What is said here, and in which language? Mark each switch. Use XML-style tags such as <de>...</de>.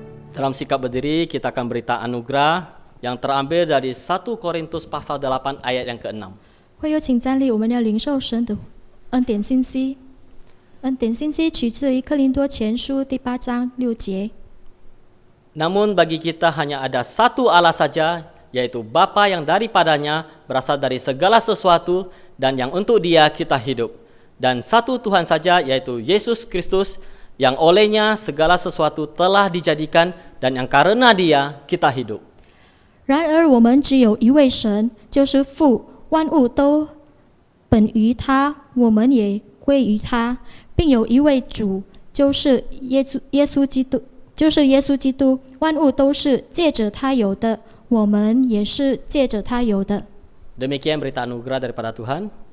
<id>Dalam sikap berdiri, kita akan berita anugerah yang terambil dari 1 Korintus pasal 8 ayat yang ke-6.</id> <zh>会有请站立，我们要领受神的恩典信息。恩典信息取自于哥林多前书第8章6节。</zh> <id>Namun bagi kita hanya ada satu Allah saja, yaitu Bapa yang daripadanya berasal dari segala sesuatu dan yang untuk Dia kita hidup. Dan satu Tuhan saja, yaitu Yesus Kristus, yang olehnya segala sesuatu telah dijadikan dan yang karena Dia kita hidup.</id> <zh>然而我们只有一位神，就是父，万物都本于他，我们也归于他，并有一位主，就是耶稣基督，就是耶稣基督。万物都是借着他有的，我们也是借着他有的。</zh> <id>Demikian berita anugerah daripada Tuhan.</id>